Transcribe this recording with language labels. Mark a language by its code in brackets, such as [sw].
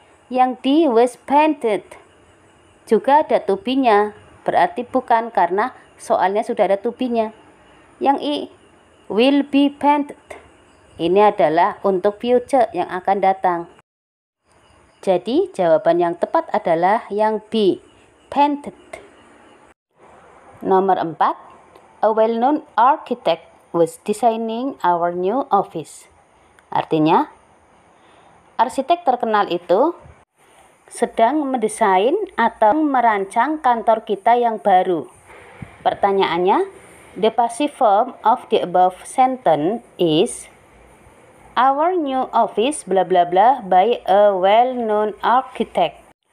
[id] Yang D, was painted, juga ada to be-nya, berarti bukan karena soalnya sudah ada to be-nya. Yang I, will be painted, ini adalah untuk future yang akan datang. Jadi jawaban yang tepat adalah yang B, painted. Nomor 4. [en] A well-known architect was designing our new office. [id] Artinya, arsitek terkenal itu sedang mendesain atau merancang kantor kita yang baru. Pertanyaannya, [en] the passive form of the above sentence is our new office bla bla bla by a well-known architect.